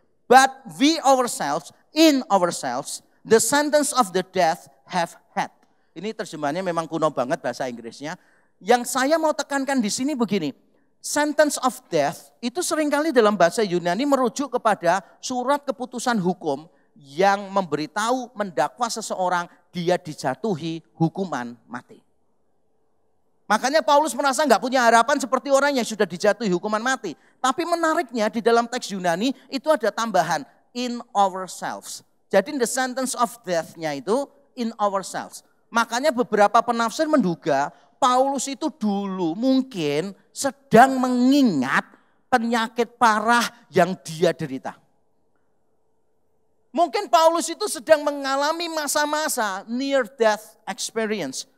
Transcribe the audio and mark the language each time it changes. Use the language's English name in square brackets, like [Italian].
[English] But we ourselves, in ourselves, the sentence of the death have had. [Indonesian] Ini terjemahannya memang kuno banget bahasa Inggrisnya. Yang saya mau tekankan di sini begini. [English] Sentence of death [Indonesian] itu seringkali dalam bahasa Yunani merujuk kepada surat keputusan hukum yang memberitahu mendakwa seseorang dia dijatuhi hukuman mati. Makanya Paulus merasa nggak punya harapan seperti orang yang sudah dijatuhi hukuman mati. Tapi menariknya di dalam teks Yunani itu ada tambahan [English] in ourselves. [Indonesian] Jadi [English] the sentence of death-nya [Indonesian] itu [English] in ourselves. [Indonesian] Makanya beberapa penafsir menduga Paulus itu dulu mungkin sedang mengingat penyakit parah yang dia derita. Mungkin Paulus itu sedang mengalami masa-masa [English] near death experience.